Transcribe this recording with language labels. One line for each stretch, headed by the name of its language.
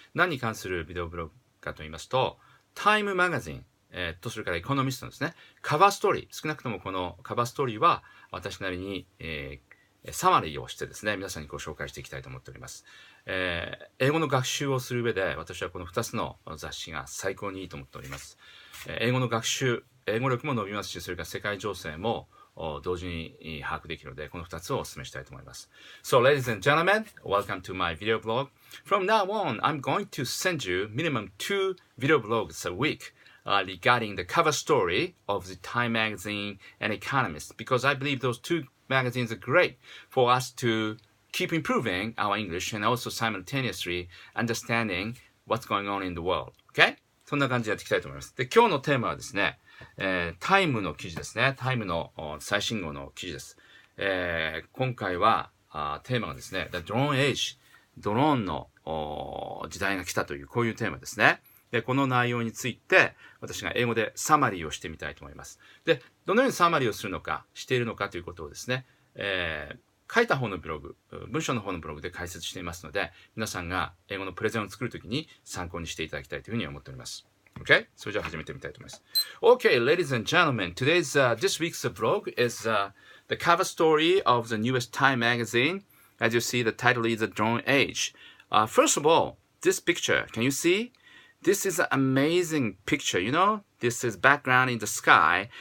Japanese: 何に関するビデオブログかと言いますと、タイムマガジン、それからエコノミストのですね、カバーストーリー、少なくともこのカバーストーリーは私なりに、サマリーをしてですね、皆さんにご紹介していきたいと思っております。英語の学習をする上で、私はこの2つの雑誌が最高にいいと思っております。英語の学習、英語力も伸びますし、それから世界情勢も同時に把握できるので、この2つをお勧めしたいと思います。
English: So, ladies and gentlemen, welcome to my video blog. From now on, I'm going to send you minimum 2 video blogs a week regarding the cover story of the Time magazine and Economist, because I believe those two magazines are great for us to keep improving our English and also simultaneously understanding what's going on in the world. Okay?
Japanese: そんな感じでやっていきたいと思います。で、今日のテーマはですね、タイムの記事ですね。タイムの最新号の記事です。今回はテーマがですね、The Drone Age、ドローンの時代が来たという、こういうテーマですね。で、この内容について、私が英語でサマリーをしてみたいと思います。で、どのようにサマリーをするのか、しているのかということをですね、書いた方のブログ、文章の方のブログで解説していますので、皆さんが英語のプレゼンを作るときに参考にしていただきたいというふうに思っております。
English: Okay?
Japanese: それじゃあ始めてみたいと思います。
English: Okay, ladies and gentlemen, this week's vlog is the cover story of the newest Time magazine. As you see, the title is The Drone Age. First of all, this picture, can you see? This is an amazing picture, you know? This is background in the sky.